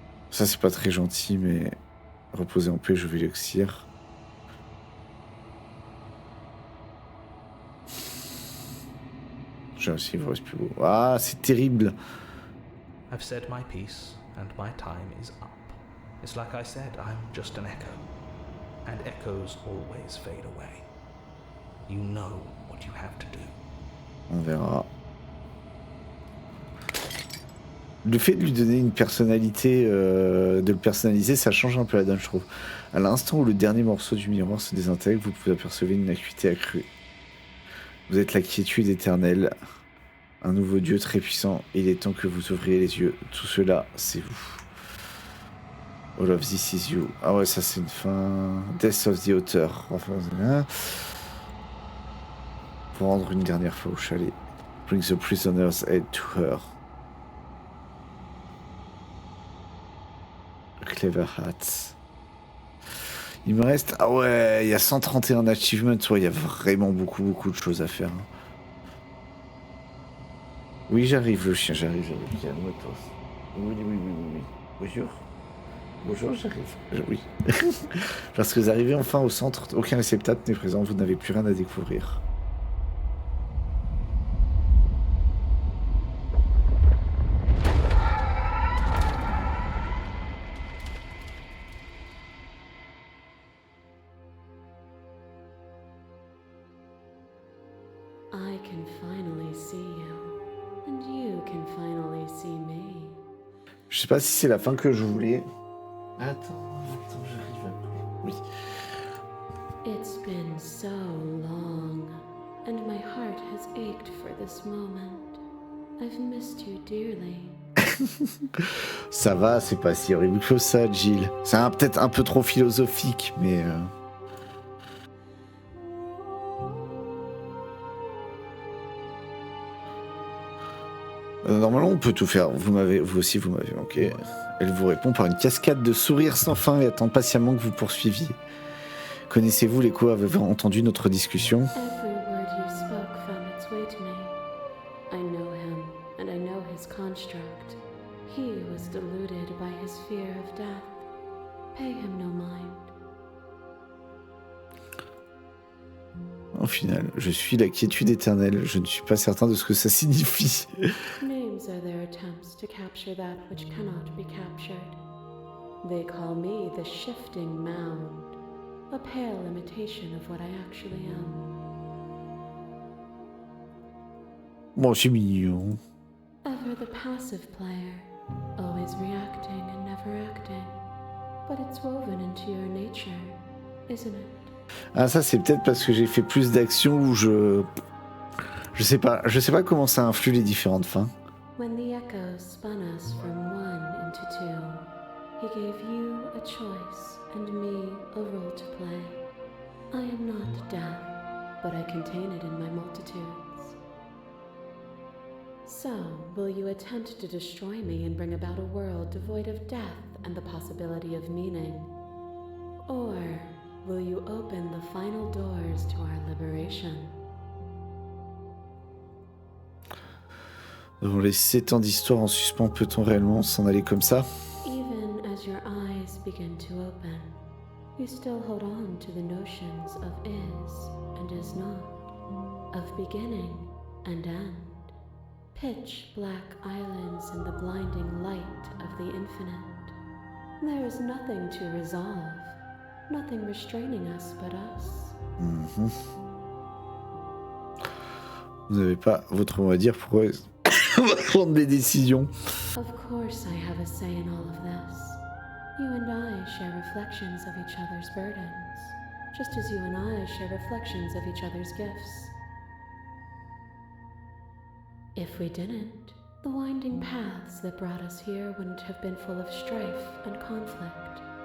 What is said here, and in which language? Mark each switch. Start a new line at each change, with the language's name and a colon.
French: Ça, c'est pas très gentil, mais reposez en paix, je vais l'auxir. J'ai aussi, il vous reste plus beau. Ah, c'est terrible.
English: I've said my piece, and my time is up. It's like I said, I'm just an echo. And echoes always fade away. You know what you have to do.
French: On verra. Le fait de lui donner une personnalité, de le personnaliser, ça change un peu la donne, je trouve. À l'instant où le dernier morceau du miroir se désintègre, vous pouvez apercevoir une acuité accrue. Vous êtes la quiétude éternelle, un nouveau dieu très puissant. Il est temps que vous ouvriez les yeux. Tout cela, c'est vous.
English: All of this is you.
French: Ah ouais, ça c'est une fin.
English: Death of the Author.
French: Enfin, pour rendre une dernière fois au chalet.
English: Bring the prisoner's head to her. Clever hat.
French: Il me reste... Ah ouais, il y a 131 achievements. Ouais, il y a vraiment beaucoup de choses à faire. Oui, j'arrive, le chien, j'arrive. Calme-toi. Oui. Bonjour. Bonjour, j'arrive. Oui. Lorsque vous arrivez enfin au centre, aucun réceptacle n'est présent. Vous n'avez plus rien à découvrir.
English: I can finally see you, and you can finally see me.
French: Je sais pas si c'est la fin que je voulais. Attends, j'arrive à... Oui.
English: It's been so long, and my heart has ached for this moment. I've missed you dearly.
French: Ça va, c'est pas si horrible que ça, Jill. C'est peut-être un peu trop philosophique, mais... Normalement, on peut tout faire. Vous aussi, vous m'avez manqué. Elle vous répond par une cascade de sourires sans fin et attend patiemment que vous poursuiviez. Connaissez-vous l'écho? Avez-vous entendu notre discussion?
English: Every word you spoke found its way to me. I know him, and I know his construct. He was deluded by his fear of death. Pay him no mind.
French: Au final, je suis la quiétude éternelle. Je ne suis pas certain de ce que ça signifie.
English: Names are their attempts to capture that which cannot be captured. They call me the shifting mound, a pale imitation of what I actually am.
French: Bon, c'est mignon.
English: Ever the passive player, always reacting and never acting. But it's woven into your nature, isn't it?
French: Ah, ça c'est peut-être parce que j'ai fait plus d'actions où je sais pas comment ça influe les différentes fins.
English: When the echoes spun us from one into two, he gave you a choice and me a role to play. I am not death, but I contain it in my multitudes. So, will you attempt to destroy me and bring about a world devoid of death and the possibility of meaning? Or will you open the final doors to our liberation?
French: Devant les 7 ans d'histoire en suspens, peut-on réellement s'en aller comme ça?
English: Even as your eyes begin to open, you still hold on to the notions of is and is not, of beginning and end, pitch black islands in the blinding light of the infinite. There is nothing to resolve, nothing restraining us but us. Mm-hmm.
French: Vous n'avez pas votre mot à dire, pourquoi on va prendre des décisions?
English: Of course I have a say in all of this. You and I share reflections of each other's burdens, just as you and I share reflections of each other's gifts. If we didn't, the winding paths that brought us here wouldn't have been full of strife and conflict.